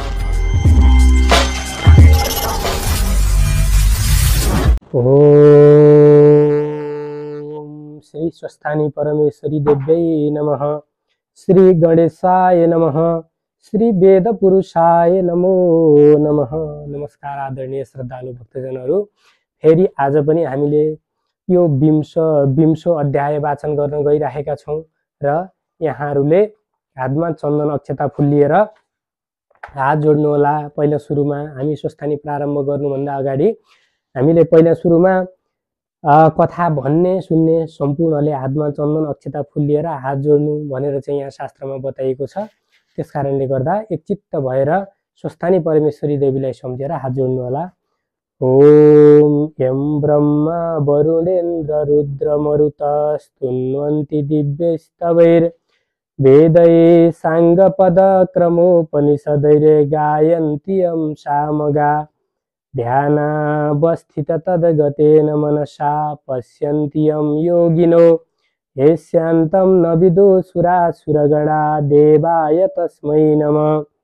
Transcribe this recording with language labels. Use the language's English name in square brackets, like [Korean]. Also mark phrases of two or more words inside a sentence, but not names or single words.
[Sanskrit] ओम श्री स्वस्थानी परमेश्वरी देव्यै नमः। श्री गणेशाय नमः। श्री वेद पुरुषाय नमो नमः। [Nepali] नमस्कार आदरणीय श्रद्धालु भक्तजनहरू, फेरि आज पनि हामीले यो विंशो अध्याय वाचन गर्न गइरहेका छौं र यहाँहरूले हातमा चन्दन अक्षता फुल लिएर हात जोड्नु होला। पहिला सुरुमा हामी स्वस्थानी प्रारम्भ गर्नुभन्दा अगाडि हामीले पहिला सुरुमा कथा भन्ने सुन्ने सम्पूर्णले हातमा चन्दन अक्षता फुल लिएर हात जोड्नु भनेर चाहिँ यहाँ शास्त्रमा बताइएको छ। त्यसकारणले गर्दा एकचित्त भएर स्वस्थानी परमेश्वरी देवीलाई सम्झेर हात जोड्नु होला। [Sanskrit] ओम यम ब्रह्मा वरुणेन्द्र रुद्र मरुतस्तुन्वन्ति दिव्यस्तवैर् वेदै साङ्गपद क्रमोपनिषदैर् गायन्ति यं सामगा ध्यानावस्थित तद्गतेन मनसा पश्यन्ति यं योगिनो येष्यान्तं न विदुषुरासुरगणा देवाय तस्मै नमः।